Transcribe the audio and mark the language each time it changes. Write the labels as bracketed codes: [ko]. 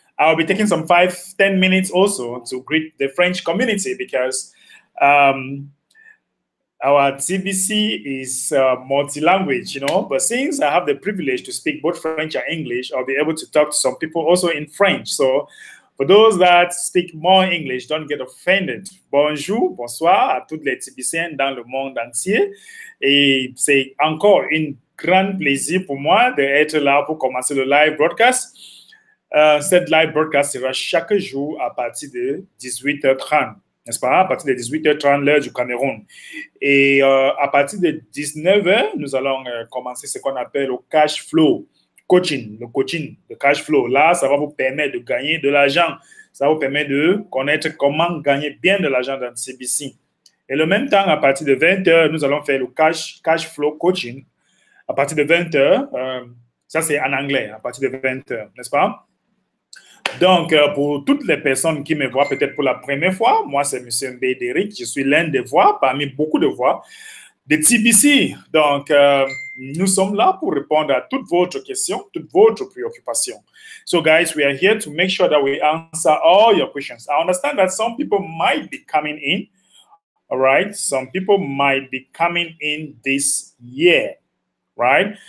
[en] I'll be taking some 5-10 minutes also to greet the French community because our TBC is multi-language, but since I have the privilege to speak both French and English, I'll be able to talk to some people also in French. So for those that speak more English, don't get offended. [fr] Bonjour, bonsoir à toutes les TBCiennes dans le monde entier. Et c'est encore un grand plaisir pour moi d'être là pour commencer le live broadcast. Cette live broadcast sera chaque jour à partir de 18h30. N'est-ce pas? À partir de 18h30, l'heure du Cameroun. Et à partir de 19h, nous allons commencer ce qu'on appelle le cash flow coaching, le cash flow. Là, ça va vous permettre de gagner de l'argent. Ça va vous permettre de connaître comment gagner bien de l'argent dans le CBC. Et le même temps, à partir de 20h, nous allons faire le cash flow coaching. À partir de 20h, ça c'est en anglais, à partir de 20h, n'est-ce pas? Donc, pour toutes les personnes qui me voient peut-être pour la première fois, moi, c'est M. Mbédéric. Je suis l'un des voix, parmi beaucoup de voix, de TBC. Donc, nous sommes là pour répondre à toutes vos questions, toutes vos préoccupations. [en] So, guys, we are here to make sure that we answer all your questions. I understand that some people might be coming in, all right? Some people might be coming in this year. Right?